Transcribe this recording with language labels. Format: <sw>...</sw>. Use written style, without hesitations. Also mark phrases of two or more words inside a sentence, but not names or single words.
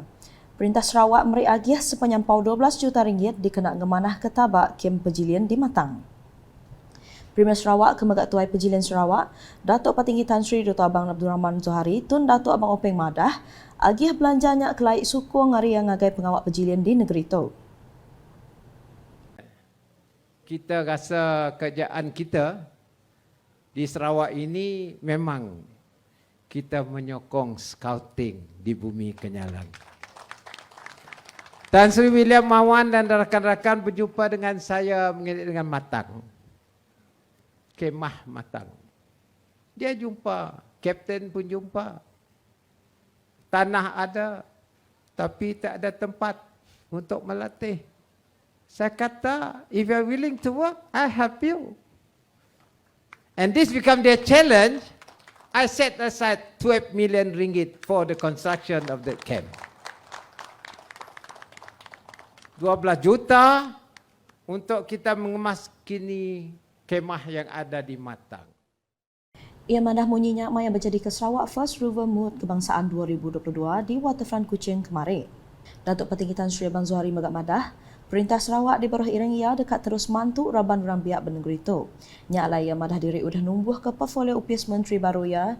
<iba>Perintah Sarawak meri agih sepenyampau 12 juta ringgit dikena ngemanah ketabak kem pejilian di Matang. Premier Sarawak Kemegat Tuai Pejilian Sarawak, Datuk Petinggi Tan Sri Dr. Abang Abdul Rahman Zohari tun Datuk Abang Openg Madah agih belanjanya kelaik suku ngari yang ngagai pengawak pejilian di negeri itu.</iba> <ms>Kita rasa kerjaan kita di Sarawak ini memang kita menyokong scouting di bumi Kenyalang. Tan Sri William Mawan dan rakan-rakan berjumpa dengan saya mengenai dengan Matang. Kemah Matang. Dia jumpa, kapten pun jumpa. Tanah ada, tapi tak ada tempat untuk melatih. Saya kata,</ms> <en>if you are willing to work, I help you. And this become their challenge. I set aside 12 million ringgit for the construction of the camp.</en> <ms>12 juta untuk kita mengemas kini kemah yang ada di Matang.</ms> <iba>Ia madah munyinya maya berjadi ke Sarawak First River Mood Kebangsaan 2022 di Waterfront Kuching kemarin. Datuk Petinggi Tan Sri Abang Zohari Megat Madah, Perintah Sarawak di bawah irang ia dekat terus mantu raban orang biak bernegeri itu. Nya alai ia madah diri udah numbuh ke portfolio upis menteri baru ia.</iba>